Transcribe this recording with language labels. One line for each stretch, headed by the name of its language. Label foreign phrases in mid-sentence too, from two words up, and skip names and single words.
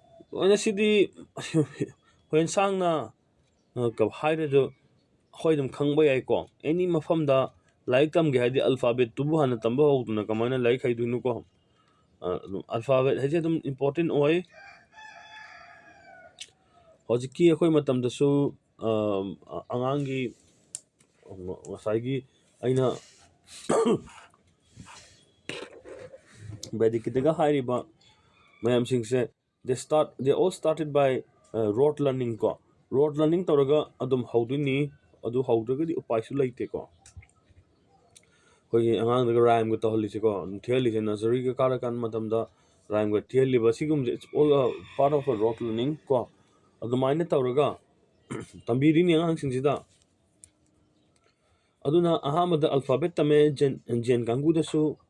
Manipuri: ꯑꯩꯅ ꯁꯤꯗꯤ ꯍꯣꯔꯦꯟ ꯁꯥꯡꯅ ꯍꯥꯏꯔꯁꯨ ꯑꯩꯈꯣꯏ ꯑꯗꯨꯝ ꯈꯪꯕ ꯌꯥꯏꯀꯣ ꯑꯦꯅꯤ ꯃꯐꯝꯗ ꯂꯥꯏꯔꯤꯛ ꯇꯝꯒꯦ ꯍꯥꯏꯗꯤ ꯑꯜꯐꯥꯕꯦꯠꯇꯨꯕꯨ ꯍꯥꯟꯅ ꯇꯝꯕ ꯍꯧꯗꯅ ꯀꯃꯥꯏꯅ ꯂꯥꯏꯔꯤꯛ ꯍꯩꯗꯣꯏꯅꯣꯀꯣ ꯑꯗꯨꯝ ꯑꯜꯐꯥꯕꯦꯠ ꯍꯥꯏꯁꯦ ꯑꯗꯨꯝ ꯏꯝꯄꯣꯔꯇꯦꯟ ꯑꯣꯏ ꯍꯧꯖꯤꯛꯀꯤ ꯑꯩꯈꯣꯏ ꯃꯇꯝꯗꯁꯨ ꯑꯉꯥꯡꯒꯤ ꯉꯁꯥꯏꯒꯤ ꯑꯩꯅ ꯕꯦꯗꯤꯛꯀꯤꯗꯒ ꯍꯥꯏꯔꯤꯕ ꯃꯌꯥꯝꯁꯤꯡꯁꯦ
English: they all started by rote learning
Manipuri: ꯀꯣ
English: rote learning
Manipuri: ꯇꯧꯔꯒ ꯑꯗꯨꯝ ꯍꯧꯗꯣꯏꯅꯤ ꯑꯗꯨ ꯍꯧꯗ꯭ꯔꯒꯗꯤ ꯎꯄꯥꯏꯁꯨ ꯂꯩꯇꯦꯀꯣ ꯑꯩꯈꯣꯏꯒꯤ ꯑꯉꯥꯡꯗꯒ ꯔꯥꯏꯝꯒ ꯇꯧꯍꯜꯂꯤꯁꯦꯀꯣ ꯑꯗꯨꯝ ꯊꯤꯍꯜꯂꯤꯁꯦ ꯅꯔꯖꯔꯤꯒ ꯀꯥꯔꯀꯥꯟ ꯃꯇꯝꯗ ꯔꯥꯏꯝꯒ ꯊꯤꯍꯜꯂꯤꯕ ꯁꯤꯒꯨꯝꯕꯁꯦ
English: its all part of rote learning
Manipuri: ꯀꯣ ꯑꯗꯨꯃꯥꯏꯅ ꯇꯧꯔꯒ ꯇꯝꯕꯤꯔꯤꯅꯤ ꯑꯉꯥꯡꯁꯤꯡꯁꯤꯗ ꯑꯗꯨꯅ ꯑꯍꯥꯟꯕꯗ ꯑꯜꯐꯥꯕꯦꯠ ꯇꯝꯃꯦ ꯖꯦꯟ ꯀꯥꯡꯕꯨꯗꯁꯨ